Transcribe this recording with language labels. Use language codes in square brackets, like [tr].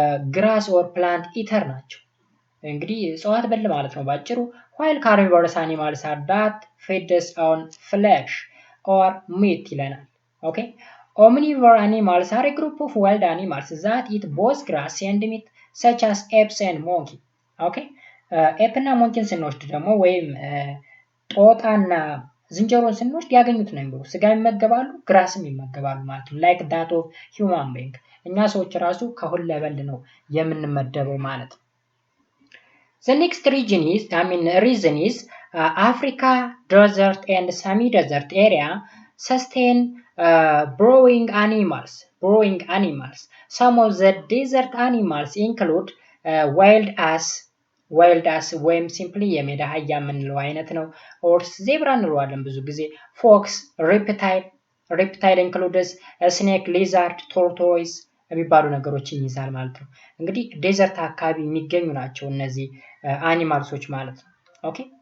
[en] grass or plant eater [am] ናቸው። እንግዲህ እጽዋት በል ማለት ነው ባጭሩ። [en] while carnivorous animals are that feeds on flesh or meat ይለናል። okay omnivore animals are a group of wild animals that eat both grass and meat such as apes and monkey. okay ape [am] እና monkey ስንወስድ ደግሞ ወይም ጦጣና ዝንጀሮን ስንወስድ ያገኙት ነው የሚበሉ ስጋ ይመገባሉ፣ ግራስም ይመገባሉ ማለት ነው። [en] like that of human being [am] እኛ ሰዎች ራሱ ከሁለበል ነው የምንመደበው ማለት ነው። [en] The next region is, reason is Africa desert and semi-desert area sustain burrowing animals. Some of the desert animals include wild ass [am] ወይም ሲምፕሊ የሜዳ አህያ የምንለው አይነት ነው። ኦርስ ዜብራ እንለዋለን ብዙ ጊዜ። ፎክስ፣ ሬፕታይል ኢንክሉድስ ስኔክ፣ ሊዛርድ፣ ቶርቶይስ የሚባሉ ነገሮችን ይይዛል ማለት ነው። እንግዲህ ዴዘርት አካባቢ የሚገኙ ናቸው እነዚህ አኒማልሶች ማለት ነው። ኦኬ